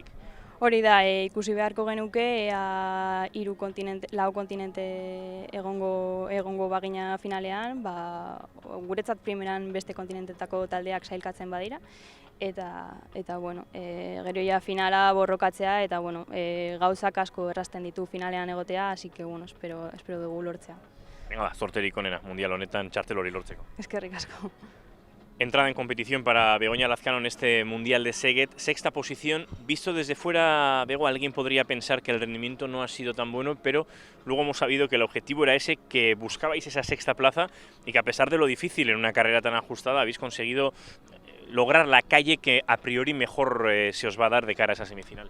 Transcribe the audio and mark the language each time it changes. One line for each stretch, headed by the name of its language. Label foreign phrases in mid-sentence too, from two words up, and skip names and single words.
Basque: Hori da, ikusi beharko genuke, 4 kontinente egongo bagina finalean, guretzat primeran beste kontinentetako taldeak sailkatzen badira, eta gero ja finala borrokatzea, eta gauzak asko errazten ditu finalean egotea,
Spanish: así que
Basque: espero dugu lortzea. Venga, zorterik onena, mundial honetan txartel hori lortzeko. Eskerrik asko.
Spanish: Entrada en competición para Begoña Lazcano en este Mundial de Szeged, 6ª posición. Visto desde fuera, Bego, alguien podría pensar que el rendimiento no ha sido tan bueno, pero luego hemos sabido que el objetivo era ese, que buscabais esa 6ª plaza y que a pesar de lo difícil en una carrera tan ajustada habéis conseguido lograr la calle que a priori mejor se os va a dar de cara a esa semifinal.